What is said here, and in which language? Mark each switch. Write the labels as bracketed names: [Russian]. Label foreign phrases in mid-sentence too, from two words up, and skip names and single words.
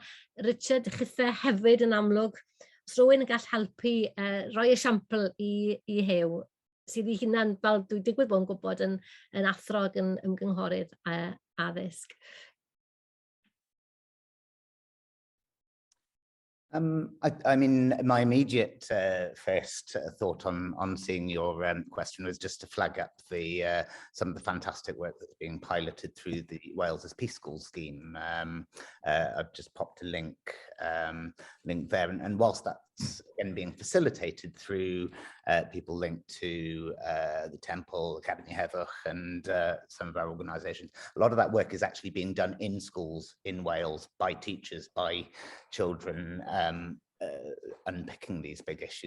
[Welsh] Richard, chithau hefyd yn amlwg. Os rhywun yn gall helpu rhoi esiampl i Hew, sydd i hunan, fel dwi'n digwydd bod yn gwybod, yn athrog yn ymgynghorydd addysg. [English] I mean, my immediate first thought on seeing your question was just to flag up some of the fantastic work that's being piloted through the Wales's Peace School scheme. I've just popped a link there, and whilst that's again being facilitated through people linked to the Temple, Academy Heddwch, and some of our organisations, a lot of that work is actually being done in schools in Wales by teachers, by children, unpicking these big issues.